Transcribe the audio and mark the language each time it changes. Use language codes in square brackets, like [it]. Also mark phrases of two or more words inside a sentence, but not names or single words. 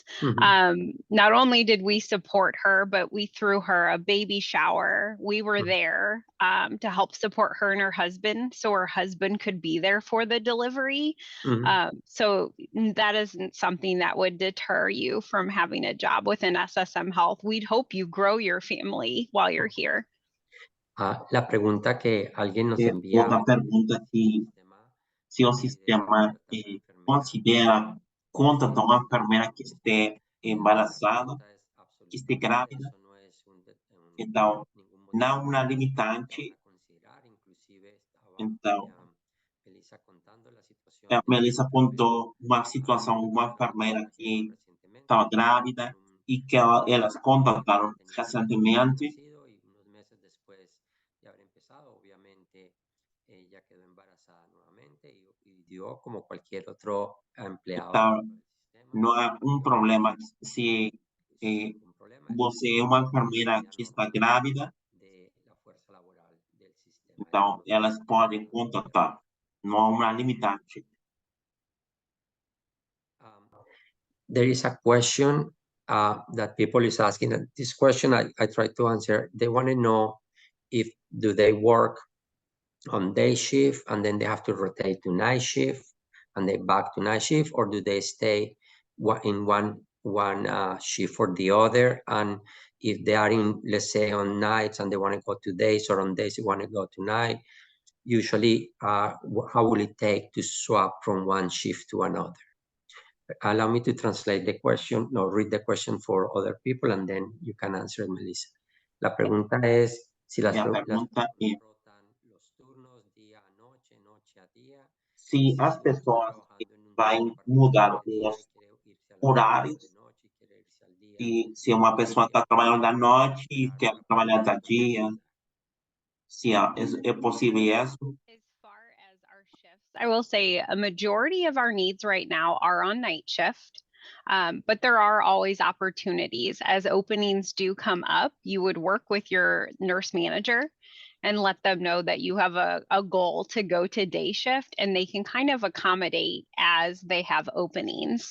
[en] Not only did we support her, but we threw her a baby shower. We were there to help support her and her husband so her husband could be there for the delivery. So that isn't something that would deter you from having a job within SSM Health. We'd hope you grow your family while you're here. [es] La pregunta que alguien nos envía. [pt] Outra pergunta que se o sistema considera contratar uma enfermeira que esteja embaraçada, que esteja grávida. Então, não uma limitante. Então, a Melissa contou uma situação, uma enfermeira que estava grávida e que elas contrataram recentemente. [es] Ella quedó embarazada nuevamente y dio como cualquier otro empleado. [pt] Então, não há problema se você é uma enfermeira que está grávida. Então, elas podem contratar. Não há uma limitante. [en] There is a question that people is asking. And this question I try to answer. They want to know if do they work on day shift and then they have to rotate to night shift and they back to night shift, or do they stay in one shift for the other? And if they are in, let's say, on nights and they want to go to days, or on days they want to go to night, usually how will it take to swap from one shift to another? Allow me to translate the question, no, read the question for other people, and then you can answer, Melissa. [es] La pregunta es si las [pt] se as pessoas vão mudar os horários, e se uma pessoa está trabalhando à noite e quer trabalhar de dia, se é possível isso. [en] As far as our shifts, I will say a majority of our needs right now are on night shift. But there are always opportunities. As openings do come up, you would work with your nurse manager and let them know that you have a goal to go to day shift, and they can kind of accommodate as they have openings.